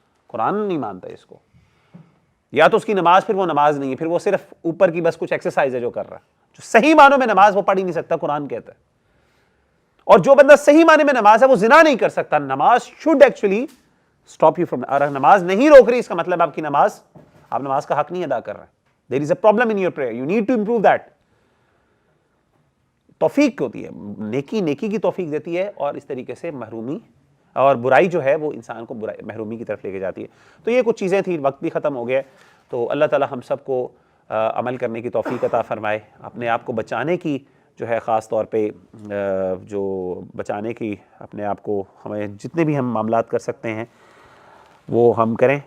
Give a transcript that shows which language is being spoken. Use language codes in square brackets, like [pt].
[ur] قرآن نہیں مانتا اس کو. یا تو اس کی نماز پھر وہ نماز نہیں ہے, پھر وہ صرف اوپر کی بس کچھ ایکسرسائز ہے جو کر رہا ہے. جو صحیح معنوں میں نماز وہ پڑھ ہی نہیں سکتا, قرآن کہتا ہے. اور جو بندہ صحیح معنی میں نماز ہے وہ زنا نہیں کر سکتا. نماز should actually stop you from, اور نماز نہیں روک رہی اس کا مطلب آپ نماز کا حق نہیں ادا کر رہے ہیں. [en] There is a problem in your prayer, you need to improve that. [ur] توفیق ہوتی ہے, نیکی کی توفیق دیتی ہے, اور اس طریقے سے محرومی اور برائی جو ہے وہ انسان کو محرومی کی طرف لے کے جاتی ہے. تو یہ کچھ چیزیں تھیں, وقت بھی ختم ہو گیا. تو اللہ تعالی ہم سب کو عمل کرنے کی توفیق عطا فرمائے. اپنے آپ کو بچانے کی جو ہے, خاص طور پہ جو بچانے کی اپنے آپ کو, ہمیں جتنے بھی ہم معاملات کر سکتے ہیں وہ ہم کریں.